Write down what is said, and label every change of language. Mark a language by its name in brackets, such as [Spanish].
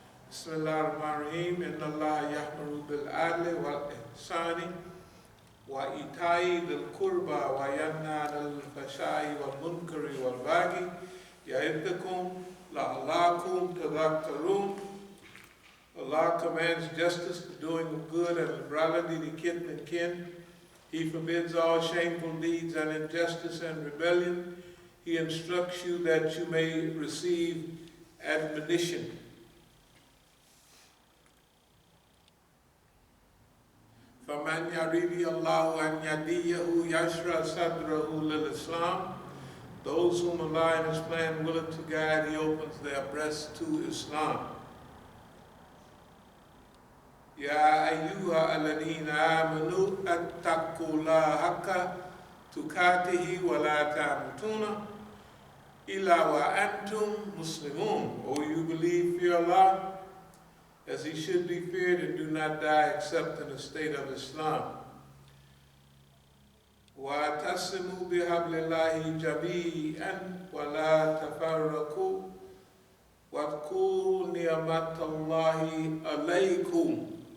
[Arabic] بسم الله الرحمن الرحيم. إن الله يأمر بالعدل والإحسان وإيتاء ذي القربى وينهى عن الفحشاء والمنكر والبغي يعظكم لعلكم تذكرون. [English] Allah commands justice, the doing of good, and liberality to kith and kin. He forbids all shameful deeds and injustice and rebellion. He instructs you that you may receive admonition. [Arabic] فَمَنْ يَرِيدِ اللَّهُ أَنْ يَهْدِيَهُ يَشْرَحْ صَدْرَهُ لِلْإِسْلَامِ. [English] Those whom Allah in His plan willing to guide, He opens their breasts to Islam. [Arabic] يا أيها الذين آمنوا اتقوا الله حق تقاته ولا تموتن إلا وأنتم مسلمون. [English] O you believe, fear Allah as He should be feared, and do not die except in the state of Islam. [Arabic] وَاعْتَصِمُوا بِحَبْلِ اللَّهِ جَمِيعًا وَلَا تَفَرَّقُوا وَاذْكُرُوا نِعْمَةَ اللَّهِ عَلَيْكُمْ.